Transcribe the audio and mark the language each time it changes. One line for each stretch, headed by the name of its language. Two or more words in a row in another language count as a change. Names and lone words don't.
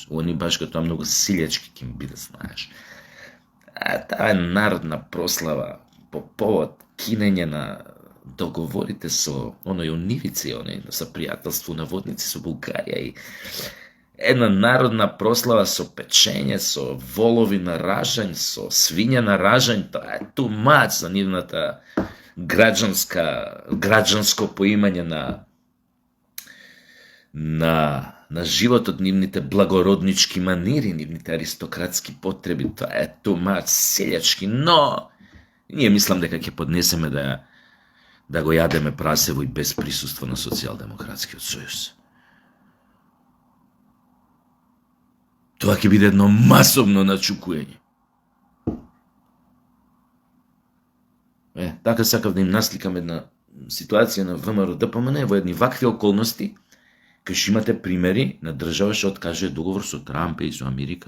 Macedonian: Они баш като многу силјачки ќе им биде, знаеш. Таа е народна прослава по повод кинење на договорите со оној Унивици, со пријателство на водници со Бугарија и една народна прослава со печење, со волови на ражањ, со свиња на ражањ. Тоа е
English: too much
Macedonian: за нивната граѓанско поимање на животот, нивните благороднички манири, нивните аристократски потреби. Тоа е
English: too much
Macedonian: селјачки, но ние мислам дека ќе поднесеме да го јадеме прасево и без присуство на Социјалдемократскиот сојуз. Тоа ќе биде едно масовно начукуење. Така сакав да им насликам една ситуација на ВМРО ДПМН во едни вакви околности, кај што имате примери на држава што откажува договор со Трамп и со Америка.